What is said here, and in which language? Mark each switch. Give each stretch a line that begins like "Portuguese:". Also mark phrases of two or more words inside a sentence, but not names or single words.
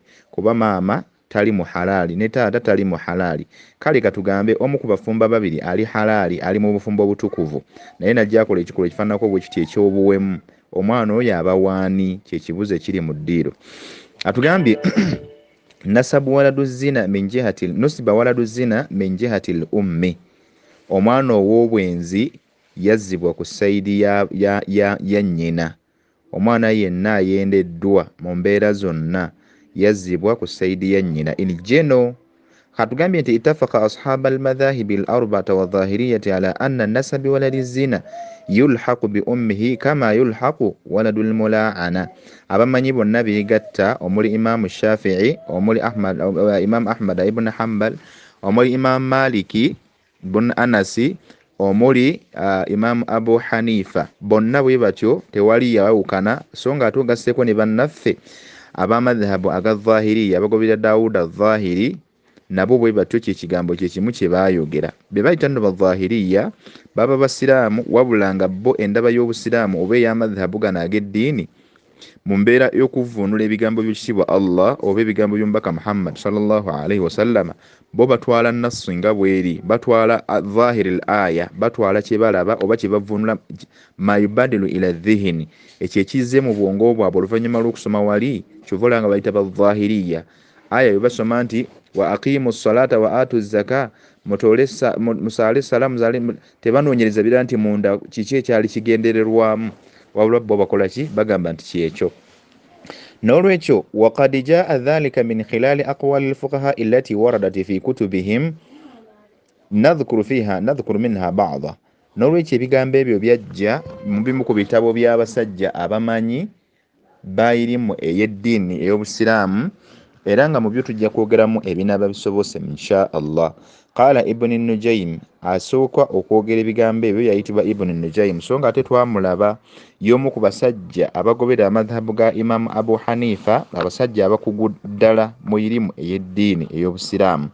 Ganda: Kuba maama tali mu halaali ne taata tali mu halaali. Kale katugambe omu ku bafumba babiri ali halaali, ali mu bufumbo obutukuvu, naye najja akola ekikolwa ekifaananako bwe kityo eky'obuwemu. Omwana oyo aba waani? Kye kibuuzo ekiri mu ddiiro.
Arabic: Atugambye نسب ولد زنا من جهة نسب ولد زنا من جهة الأم.
Ganda: Omwana ow'obwenzi yazzibwa ku sayidi ya nnyina. Omwana yenna ayendeddwa mu mbeera zonna yazzibwa ku sayidi ya nnyina. Injeno katugambye nti
Arabic: اتفق أصحاب المذاهب الأربعة والظاهرية على أن نسب ولد زنا يلحق بأمه كما يلحق ولد الملاعنة.
Ganda: Abamanyi bonna beegatta, omuli Imam Shafi'i, omuli Imam Ahmad ibn Hanbal, omuli Imam Maliki ibn Anasi, omuli Imam Abu Hanifa, bonna bwe batyo, tewali yawukana. So nga tugasseeko ne bannaffe abamadhahabu agazahiriya abagobera Dawuda Zahiri, nabo bwe batyo kyekigambo kye kimu kye baayogera. Be bayita nno bazahiriya baba basiraamu, wabula nga bo endaba y'obusiraamu oba ey'amadhahabu gano ag'eddiini mu mbeera y'okuvvuunula ebigambo by'ekitiibwa Allah oba ebigambo by'omubaka Muhammad
Arabic: صلى الله عليه وسلم,
Ganda: bo batwala nassu nga bweri, batwala
Arabic: ظاهر الآية,
Ganda: batwala kye balaba oba kye bavvuunula
Arabic: ما يتبادر إلى الذهن,
Ganda: ekyo ekizze mu bwongo bwabwe oluvannyuma lw'okusoma wali, kyova nga bayita bazahiriya. Aya yo basoma nti
Arabic: وأقيموا الصلاة وآتوا الزكاة,
Ganda: musaale salamu zale, tebanoonyereza birala nti munda kiki ekyali kigendererwamu, wabula bo bakola ki? Bagamba nti kyekyo.
Arabic: نولويتشو وقد جاء ذلك من خلال أقوال الفقهاء التي وردت في كتبهم نذكر منها بعضا.
Ganda: نولويتشو ebigambo ebyo byajja mu bimu ku bitabo by'abasajja abamanyi bayirimu ey'eddiini ey'obusiraamu era nga mu byo tujja kwogeramu ebinaaba bisobose
Arabic: إن شاء الله.
Ganda: Qala Ibn Nujaym, asooka okwogera ebigambo ebyo yayitibwa Ibn Nujaym, so nga ate twamulaba y'omu ku basajja abagobera amadhabu ga Imam Abu Hanifa, abasajja abakugu ddala mu irimu ey'eddiini ey'obusiraamu.